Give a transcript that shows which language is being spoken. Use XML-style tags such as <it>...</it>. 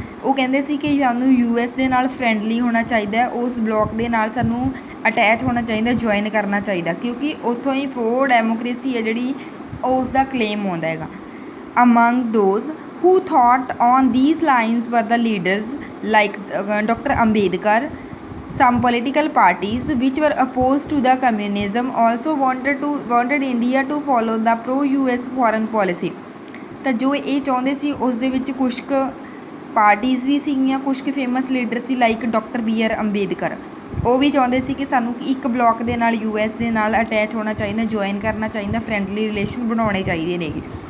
<pa>ਉਹ ਕਹਿੰਦੇ ਸੀ ਕਿ ਸਾਨੂੰ US ਦੇ ਨਾਲ ਫਰੈਂਡਲੀ ਹੋਣਾ ਚਾਹੀਦਾ, ਉਸ ਬਲੋਕ ਦੇ ਨਾਲ ਸਾਨੂੰ ਅਟੈਚ ਹੋਣਾ ਚਾਹੀਦਾ, ਜੁਆਇਨ ਕਰਨਾ ਚਾਹੀਦਾ ਕਿਉਂਕਿ ਉੱਥੋਂ ਹੀ ਪ੍ਰੋ ਡੈਮੋਕ੍ਰੇਸੀ ਹੈ ਜਿਹੜੀ ਉਸ ਦਾ ਕਲੇਮ ਆਉਂਦਾ ਹੈਗਾ.</pa> <en>Among those who thought on these lines were the leaders like Dr. Ambedkar. Some political parties which were opposed to the communism also wanted India to follow the pro-US foreign policy.</en> <pa>ਤਾਂ ਜੋ ਇਹ ਚਾਹੁੰਦੇ ਸੀ ਉਸ ਦੇ ਵਿੱਚ ਕੁਛ ਕੁ parties ਵੀ ਸੀਗੀਆਂ, ਕੁਛ ਕੁ ਫੇਮਸ ਲੀਡਰ ਸੀ ਲਾਈਕ ਡਾਕਟਰ BR ਅੰਬੇਦਕਰ. ਉਹ ਵੀ ਚਾਹੁੰਦੇ ਸੀ ਕਿ ਸਾਨੂੰ ਇੱਕ ਬਲੋਕ ਦੇ ਨਾਲ US ਦੇ ਨਾਲ ਅਟੈਚ ਹੋਣਾ ਚਾਹੀਦਾ, ਜੁਆਇਨ ਕਰਨਾ ਚਾਹੀਦਾ, ਫਰੈਂਡਲੀ ਰਿਲੇਸ਼ਨ ਬਣਾਉਣੇ ਚਾਹੀਦੇ ਨੇਗੇ.</pa>